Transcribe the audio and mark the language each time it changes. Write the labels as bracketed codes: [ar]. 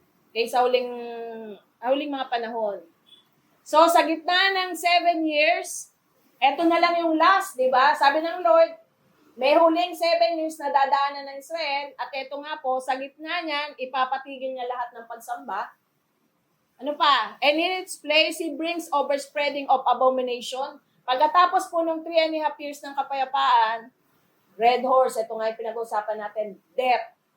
[tl] Okay, sa huling mga panahon. So, sa gitna ng 7 years, ito na lang yung last, di ba? Sabi ng Lord, may huling 7 years na dadaanan ng Israel, at ito nga po, sa gitna niyan, ipapatigil niya lahat ng pagsamba. Ano pa? [en] And in its place, He brings overspreading of abomination. [tl] Pagkatapos po ng 3.5 years ng kapayapaan, Red Horse, ito nga yung pinag-uusapan natin, death.